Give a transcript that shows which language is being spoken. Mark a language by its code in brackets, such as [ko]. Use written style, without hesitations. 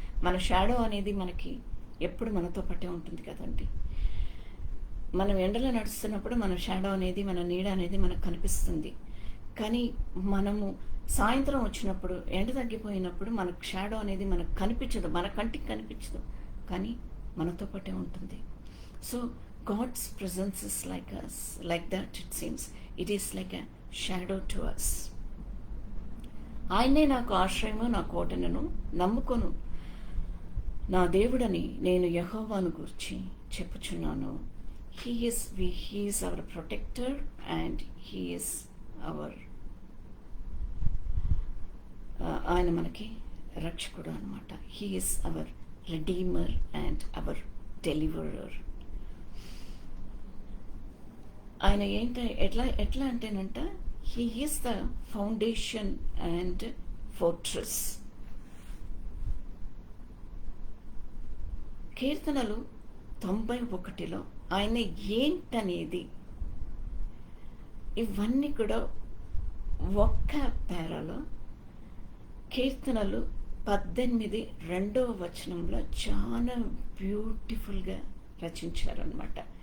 [te] మన షాడో అనేది మనకి ఎప్పుడు మనతో పాటే ఉంటుంది కదండి. మనం ఎండలో నడుస్తున్నప్పుడు మన షాడో అనేది, మన నీడ అనేది మనకు కనిపిస్తుంది. కానీ మనము సాయంత్రం వచ్చినప్పుడు, ఎండ తగ్గిపోయినప్పుడు మనకు షాడో అనేది మనకు కనిపించదు, మన కంటికి కనిపించదు, కానీ మనతో పాటే ఉంటుంది. [en] So God's presence is like us, like that it seems. It is like a shadow to us. [te] ఆయనే నాకు ఆశ్రయము, నా కోటను నమ్ముకొను నా దేవుడని నేను యెహోవాను గూర్చి చెప్పుచున్నాను. [en] He is our protector and he is our [te] ఆయన మనకి రక్షకుడు అన్నమాట. [en] He is our redeemer and our deliverer. [te] ఆయన ఎట్లా అంటేనంట, [en] He is the foundation and fortress. [te] కీర్తనలు 91లో ఆయన ఏంటనేది ఇవన్నీ కూడా ఒక్క పేరాలో కీర్తనలు 18 2వ వచనంలో చాలా బ్యూటిఫుల్గా రచించారనమాట.